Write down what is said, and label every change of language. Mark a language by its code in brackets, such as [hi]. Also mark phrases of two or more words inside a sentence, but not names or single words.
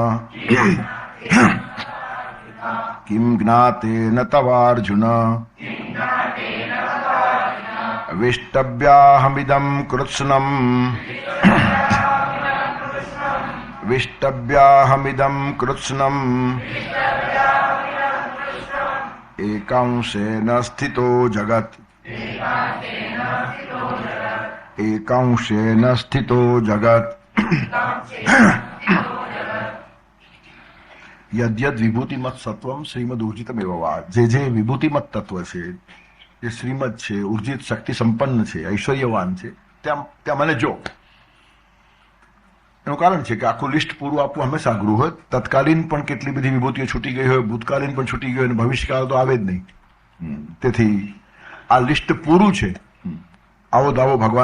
[sa] किं ज्ञातेन तवार्जुन विष्टव्याहमिदं कृत्स्नम् एकांशेन स्थितो जगत् एकांशेन स्थितो जगत् यद्यद विभूतिमत सत्वम श्रीमद ऊर्जितमेव वा [gu] જે વિભૂતિમત તત્વ છે જે શ્રીમદ છે ઉર્જિત શક્તિ સંપન્ન છે ઐશ્વર્યવાન છે ત્યાં મને જો એનું કારણ છે કે આખું લિસ્ટ પૂરું આપવું હંમેશા અઘરું હોય તત્કાલીન પણ કેટલી બધી વિભૂતિઓ છૂટી ગઈ હોય ભૂતકાલીન પણ છૂટી ગઈ હોય અને ભવિષ્યકાળ તો આવે જ નહીં તેથી આ લિસ્ટ પૂરું છે આવો દાવો ભગવાન